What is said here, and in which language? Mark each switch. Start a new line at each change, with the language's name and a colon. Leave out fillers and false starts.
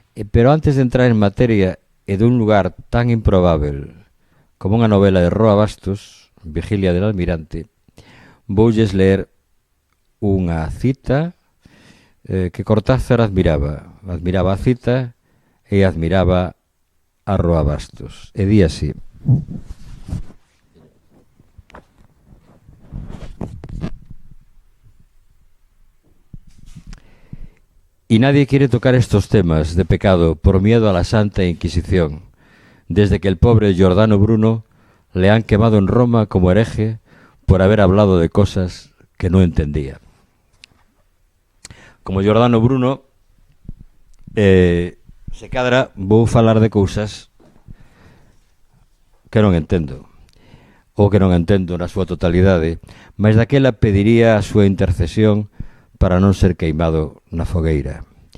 Galician: Pero antes de entrar en materia e dun lugar tan improbável como unha novela de Roa Bastos, Vigilia del Almirante, voulles ler unha cita que Cortázar admiraba a cita e admiraba a Roa Bastos. E di así:
Spanish: y nadie quiere tocar estos temas de pecado por miedo a la Santa Inquisición, desde que el pobre Giordano Bruno le han quemado en Roma como hereje por haber hablado de cosas que no entendía.
Galician: Como Giordano Bruno, se cadra, vou falar de cousas que non entendo, ou que non entendo na súa totalidade, mas daquela pediría a súa intercesión para non ser queimado na fogueira.